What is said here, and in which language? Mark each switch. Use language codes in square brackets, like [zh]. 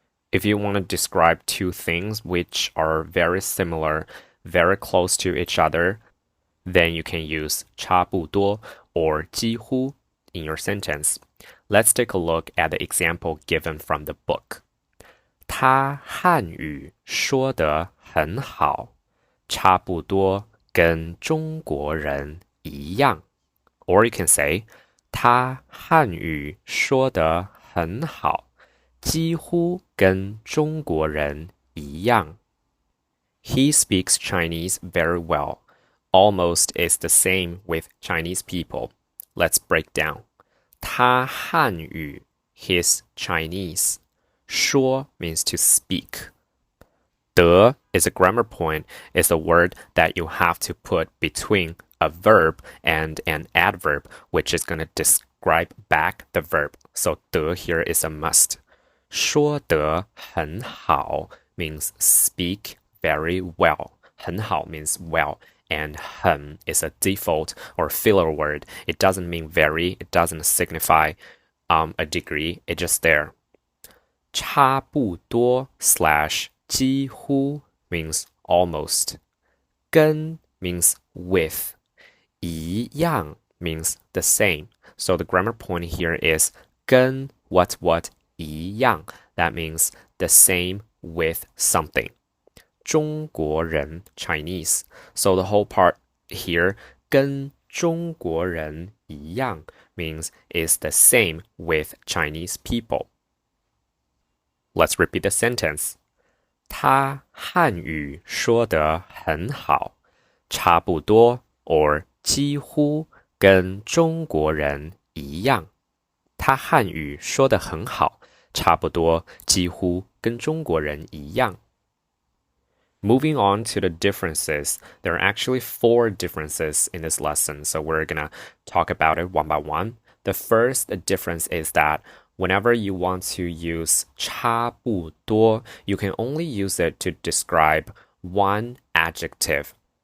[en] If you want to describe two things which are very similar, very close to each other, then you can use 差不多 or 几乎 in your sentence. Let's take a look at the example given from the book. [zh] 他汉语说得很好，差不多跟中国人一样。 [en] Or you can say, [zh] 他汉语说得很好，几乎跟中国人一样。 [en] He speaks Chinese very well. Almost is the same with Chinese people. Let's break down. 他汉语 his Chinese. 说 means to speak. 得 is a grammar point. It's a word that you have to put between a verb and an adverb, which is going to describe back the verb. So 得 here is a must. 说得很好 means speak very well. 很好 means well. And 很 is a default or filler word. It doesn't mean very. It doesn't signify a degree. It's just there. 差不多 / 几乎 means almost. 跟 means with. 一样 means the same. So the grammar point here is 跟 what 一样. That means the same with something. 中国人 Chinese. So the whole part here 跟中国人一样 means is the same with Chinese people. Let's repeat the sentence. [zh] 他汉语说得很好，差不多 or 几乎跟中国人一样。他汉语说得很好，差不多几乎跟中国人一样。 [en] Moving on to the differences, there are actually 4 differences in this lesson, so we're gonna talk about it one by one. The first difference is that whenever you want to use 差不多, you can only use it to describe one adjective.